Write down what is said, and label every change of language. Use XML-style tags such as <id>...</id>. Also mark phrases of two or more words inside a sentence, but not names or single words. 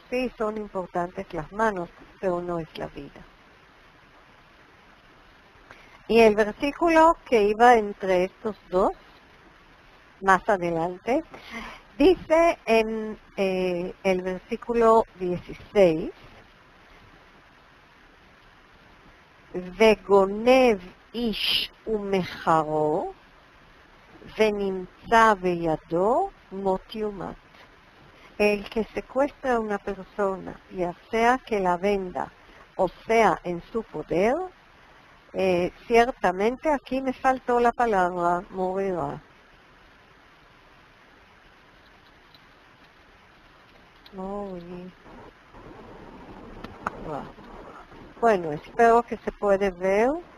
<es>Sí, son importantes las manos, pero no es la vida. Y el versículo que iba entre estos dos, más adelante, dice en el versículo 16,</es> <he>וגונב איש ומחרו, ונמצא בידו מות יומת.</he> <es>El que secuestra a una persona, ya sea que la venda o sea en su poder, ciertamente aquí me faltó la palabra morirá. Bueno, espero que se puede ver.</es>